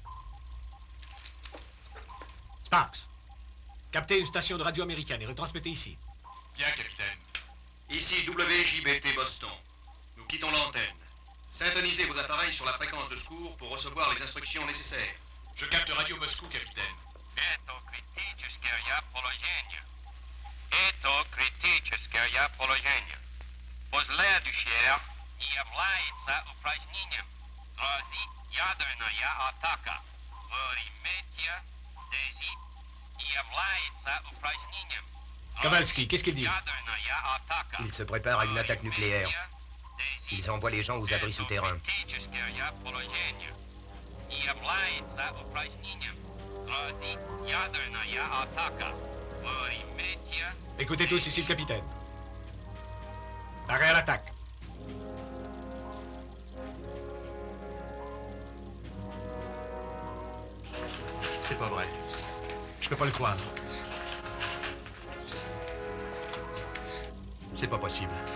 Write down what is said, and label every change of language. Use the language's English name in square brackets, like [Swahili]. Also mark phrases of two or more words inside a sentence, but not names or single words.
[French] Sparks, captez une station de radio américaine et retransmettez ici. Bien, capitaine. Ici WJBT Boston. Nous quittons l'antenne. Syntonisez vos appareils sur la fréquence de secours pour recevoir les instructions nécessaires. Je capte Radio Moscou, capitaine. [Russian] Это критическое положение. Это критическое положение. Следующее не является упражнением. Грозит ядерная атака. Время Дези не является упражнением. [French] Kavalski, qu'est-ce qu'il dit? [Russian] Ядерная атака. [French] Ils se préparent à une attaque nucléaire. Ils envoient les gens aux abris souterrains. [Russian] Критическое положение. Не является упражнением. Грозит ядерная атака. Время [French] Écoutez tous, ici le capitaine. Arrêt à l'attaque. C'est pas vrai. Je peux pas le croire. C'est pas possible.